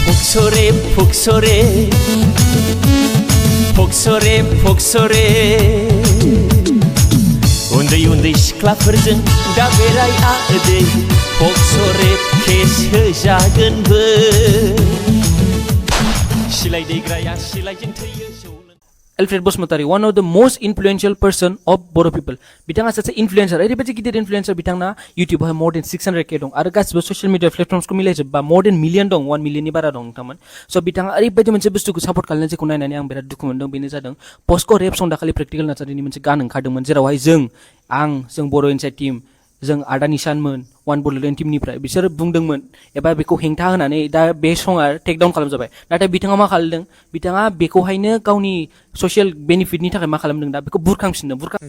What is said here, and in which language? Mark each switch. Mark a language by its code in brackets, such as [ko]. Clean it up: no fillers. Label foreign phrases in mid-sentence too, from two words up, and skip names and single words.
[brx] Pocso Rabe Uन्दै सिख्लाफोरजों दा बेराय आदै Pocso Rabe केस होजागोनबो सिलाय दैग्राया सिलायजों थैयो Alfred Bosmatari, [en] one of the most influential person of Boro people. [brx] बिथाङा सासे influencer, ओरैबायदि गिदिर influencer बिथाङा YouTube आवहाय [en] more than 600k [brx] दं आरो गासिबो [en] social media platforms [brx] को मिलायजोबबा [en] more than million [brx] दं 1 million नि बारा दं नोंथांमोन so बिथाङा ओरैबायदि मोनसे बुस्थुखौ सापर्ट खालामनाय जेखौ नायनानै आं बिराद दुखु मोनदों बेनो जादों Pocso Rabe सं दाखालि प्रेक्टिकल नार्सारिनि मोनसे गान ओंखारदोंमोन जेरावहाय जों बर' इनसाइड टीम जों आदा निशानमोन वान बोडोलेण्ड टीमनिफ्राय बिसोर बुंदोंमोन एबा बेखौ हेंथा होनानै दा बे सङा [en] take down [brx] खालामजाबाय नाथाय बिथाङा मा खालामदों बिथाङा बेखौहायनो गावनि ससियेल बेनिफिटनि थाखाय मा खालामदों दा बेखौ बुरखांफिनदों